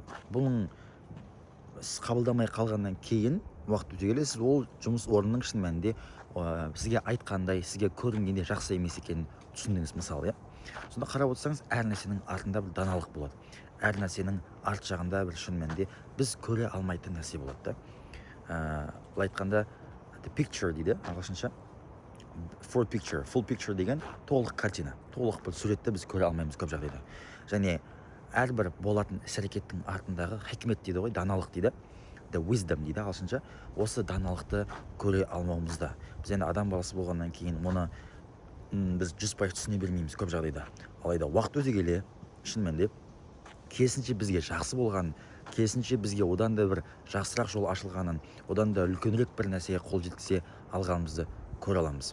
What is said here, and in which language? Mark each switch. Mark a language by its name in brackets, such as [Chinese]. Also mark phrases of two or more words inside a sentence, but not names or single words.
[Kazakh] Бұның қабылдамай қалғаннан кейін уақыт өте келе сіз ол жұмыс орнының шын мәнінде сізге айтқандай, сізге көрінгенде жақсы емес екенін түсіндіңіз, мысалы, Сонда қарап отырсаңыз, әр нәрсенің артында бір даналық болады. Әр нәрсенің арт жағында бір шын мәнінде біз көре алмайтын нәрсе болады да. Бұл айтқанда [English] the picture [Kazakh] дейді ағылшынша. [English] Full picture [Kazakh] деген толық картина, толық бір суретті біз көре алмаймыз көп жағдайда. Және әрбір болатын іс-әрекеттің артындағы хикмет дейді ғой, даналық дейді. [English] The wisdom [Kazakh] дейді ағылшынша. Осы даналықты көре алмауымызда. Біз енді адам баласы болғаннан кейін оны біз 100% түсіне бермейміз көп жағдайда. Алайда уақыт өте келе шын мәнінде керісінше бізге жақсы болғанын, керісінше бізге одан да бір жақсырақ жол ашылғанын, одан да үлкенірек бір нәрсеге қол жеткізе алғанымызды көре аламыз.